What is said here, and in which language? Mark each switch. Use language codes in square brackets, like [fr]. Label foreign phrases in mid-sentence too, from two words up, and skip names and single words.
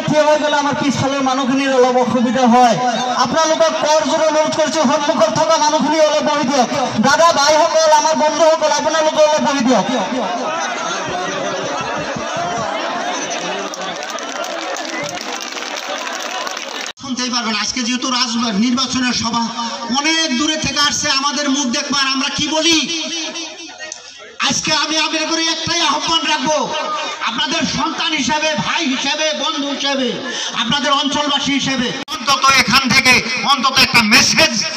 [as] থিয় হৈ গ'লে আমাৰ পিছফালৰ মানুহখিনিৰ অলপ অসুবিধা হয় আপোনালোকক কৰজোৰে অনুৰোধ কৰিছোঁ সন্মুখত থকা মানুহখিনি অলপ বহি দিয়ক দাদা ভাইসকল আমাৰ বন্ধুসকল আপোনালোকে অলপ বহি দিয়ক [bn] শুনতেই পারবেন আজকে যেহেতু নির্বাচনের সভা অনেক দূরে থেকে আসছে আমাদের মুখ দেখবার আমরা কি বলি আজকে আমি আপনাদের করে একটাই আহ্বান রাখবো আপনাদের সন্তান হিসেবে ভাই হিসেবে বন্ধু হিসেবে আপনাদের অঞ্চলবাসী হিসেবে অন্তত এখান থেকে অন্তত একটা মেসেজ